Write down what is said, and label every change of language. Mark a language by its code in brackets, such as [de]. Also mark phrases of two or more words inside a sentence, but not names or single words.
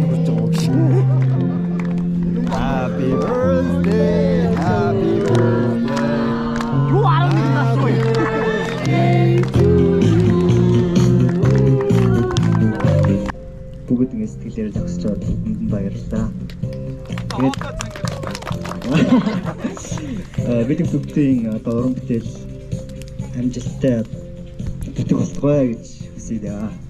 [en] Happy birthday, happy birthday. Happy birthday to you. [mn] Бүгд ингэ сэтгэлээр зогсож байгаа бүхэнд баярлалаа. Тэгээд бид бүгдийн одоо уран бүтээл амжилттай бүтэх болтугай гэж хүсье даа.